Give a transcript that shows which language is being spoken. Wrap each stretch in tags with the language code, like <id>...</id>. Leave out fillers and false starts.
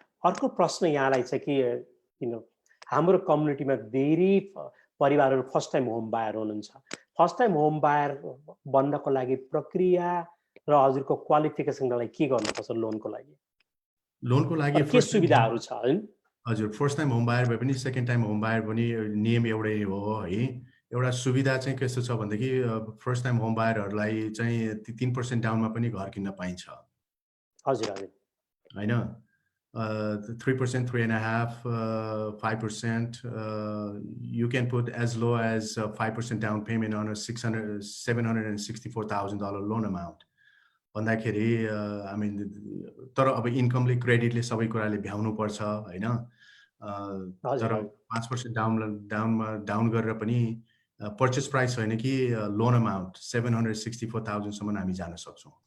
<ne>अर्को प्रश्न यहाँलाई छ कि हाम्रो कम्युनिटीमा धेरै परिवारहरू फर्स्ट टाइम होम बायर हुनुहुन्छ। फर्स्ट टाइम होम बायर बन्नको लागि प्रक्रिया र हजुरको क्वालिफिकेसनको लागि के गर्नुपर्छ लोनको लागि? लोनको लागि के सुविधाहरू छ हैन? हजुर, फर्स्ट टाइम होम बायर भए पनि सेकेन्ड टाइम होम बायर पनि नियम एउटै हो है। एउटा सुविधा चाहिँ कस्तो छ भनेदेखि फर्स्ट टाइम होम बायरहरूलाई चाहिँ 3% डाउनमा पनि घर किन्न पाइन्छ। हजुर हैन? 3%, 3.5%, 5%.</ne> <en>You can put as low as 5% down payment on a $764,000 loan amount.</en> <ne>भन्दाखेरि आई मिन तर अब इन्कमले क्रेडिटले सबै कुराले भ्याउनु पर्छ हैन? तर 5% डाउन गरेर पनि पर्चेस प्राइस होइन कि लोन अमाउन्ट 764,000 सम्म हामी जान सक्छौँ।</ne>